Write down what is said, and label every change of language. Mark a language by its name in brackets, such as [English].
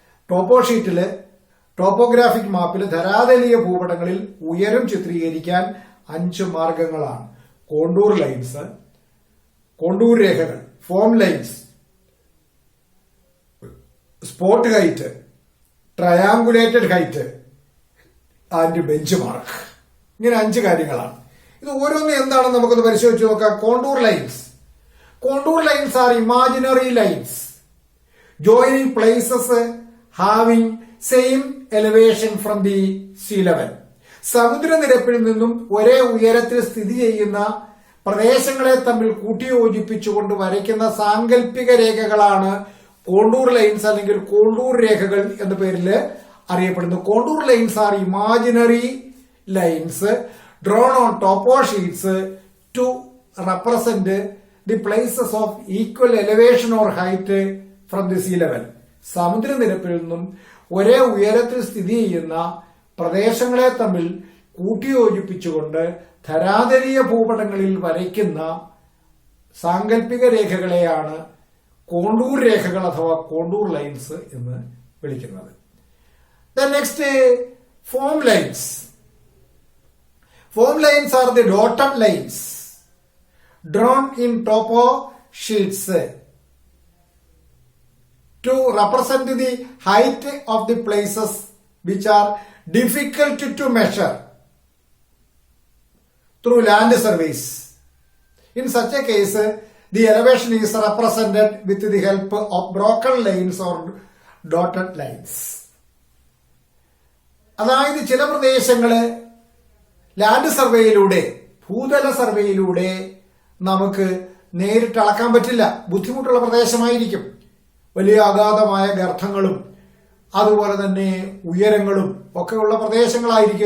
[Malayalam] ടോപ്പോ ഷീറ്റില് topographic മാപ്പിൽ ധരാതലീയ ഭൂപടങ്ങളിൽ ഉയരം ചിത്രീകരിക്കാൻ 5 മാർഗങ്ങളാണ്. കോണ്ടൂർ ലൈൻസ്, കോണ്ടൂർ രേഖകൾ, [English] Form lines, spot height, triangulated height and bench mark. [Malayalam] ഇങ്ങനെ 5 കാര്യങ്ങളാണ്. ഇത് ഓരോന്നും എന്താണെന്ന് നമുക്കൊന്ന് പരിശോധിച്ച് നോക്കാം. [English] Contour lines. Contour lines are imaginary lines joining places having same elevation from the sea level. [Malayalam] സമുദ്രനിരപ്പിൽ നിന്നും ഒരേ ഉയരത്തിൽ സ്ഥിതി ചെയ്യുന്ന പ്രദേശങ്ങളെ തമ്മിൽ കൂട്ടിയോജിപ്പിച്ചുകൊണ്ട് വരയ്ക്കുന്ന സാങ്കല്പിക രേഖകളാണ് കോണ്ടൂർ ലൈൻസ് അല്ലെങ്കിൽ കോണ്ടൂർ രേഖകൾ എന്ന പേരിൽ അറിയപ്പെടുന്നു. [English] Contour lines are imaginary lines drawn on topo sheets to represent the places of equal elevation or height from the sea level. [Malayalam] സമുദ്രനിരപ്പിൽ നിന്നും ഒരേ ഉയരത്തിൽ സ്ഥിതി ചെയ്യുന്ന പ്രദേശങ്ങളെ തമ്മിൽ കൂട്ടിയോജിപ്പിച്ചുകൊണ്ട് ധരാതലീയ ഭൂപടങ്ങളിൽ വരയ്ക്കുന്ന സാങ്കല്പിക രേഖകളെയാണ് കോണ്ടൂർ രേഖകൾ അഥവാ കോണ്ടൂർ ലൈൻസ് എന്ന് വിളിക്കുന്നത്. [English] Next, form lines. Foam lines are the dotted lines drawn in topo sheets to represent the height of the places which are difficult to measure through land surveys. In such a case, the elevation is represented with the help of broken lines or dotted lines. [Malayalam] അതായത് ചില പ്രദേശങ്ങള് land സർവേയിലൂടെ, ഭൂതല സർവേയിലൂടെ നമുക്ക് നേരിട്ട് അളക്കാൻ പറ്റില്ല. ബുദ്ധിമുട്ടുള്ള പ്രദേശമായിരിക്കും. വലിയ അഗാധമായ ഗർത്തങ്ങളും അതുപോലെ തന്നെ ഉയരങ്ങളും ഒക്കെയുള്ള പ്രദേശങ്ങളായിരിക്കും.